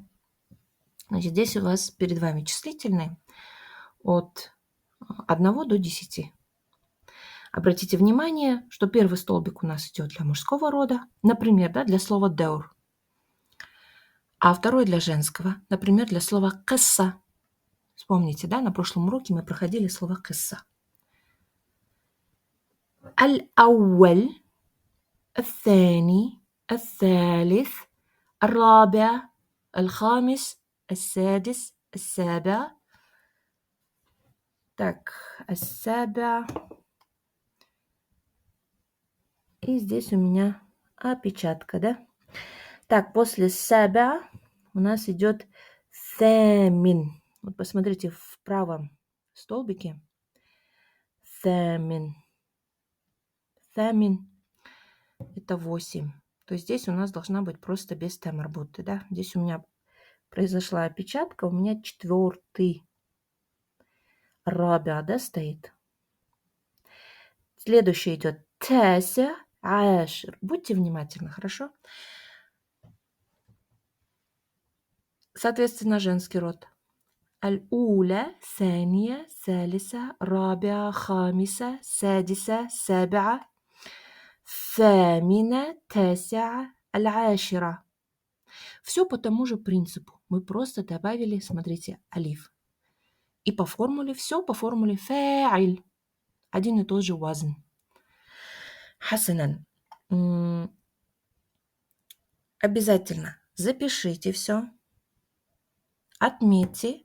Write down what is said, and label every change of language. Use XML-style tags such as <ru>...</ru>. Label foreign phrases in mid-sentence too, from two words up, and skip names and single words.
<ru>Значит, здесь у вас перед вами числительные от 1 до 10. Обратите внимание, что первый столбик у нас идет для мужского рода, например, да, для слова даур, а второй для женского, например, для слова касса. Вспомните, да, на прошлом уроке мы проходили слово касса.</ru> <ar>Аль-ауэль, الثاني, الثالث, الرابع, الخامس, السادس, السابع.</ar> <ru>Так, السابع. И здесь у меня опечатка, да? Так, после сабя у нас идет thэмин. Вот посмотрите в правом столбике. Thэмин. Thэмин – это 8. То есть здесь у нас должна быть просто без тамарбуты, да? Здесь у меня произошла опечатка, у меня 4-й рабя, да, стоит. Следующий идет</ru> <ar>تاسع، عاشر.</ar> <ru>Будьте внимательны, хорошо? Соответственно, женский род.</ru> <ar>الأولى ثانية ثالثة رابعة خامسة سادسة سابعة ثامنة تاسعة العاشرة.</ar> <ru>Все по тому же принципу. Мы просто добавили, смотрите, алиф. И по формуле, все по формуле фа'иль. Один и тот же вазн. Хасанан. Обязательно запишите все, отметьте.</ru>